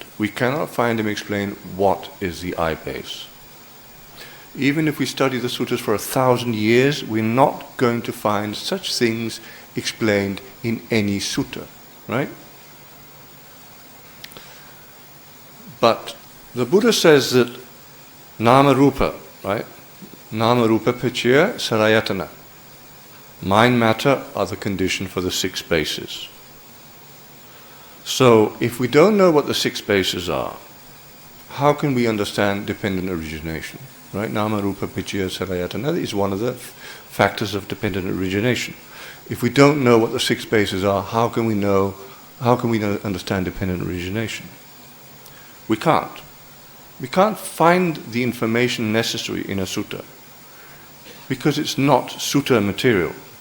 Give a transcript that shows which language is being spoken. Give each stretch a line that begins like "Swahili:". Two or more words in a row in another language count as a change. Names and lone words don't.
English: We cannot find him explain what is the I base. Even if we study the sutras for 1,000 years, we're not going to find such things explained in any sutta, right? But the Buddha says that
Pali: nama rupa,
English: right?
Pali: Nama rupa pachaya sarayatana.
English: Mind matter are the condition for the 6 bases. So if we don't know what the 6 bases are, how can we understand dependent origination? Right?
Pali: Nama rupa pachaya sarayatana
English: is one of the factors of dependent origination. If we don't know what the 6 bases are, how can we understand dependent origination? We can't. We can't find the information necessary in a sutta because it's not sutta material.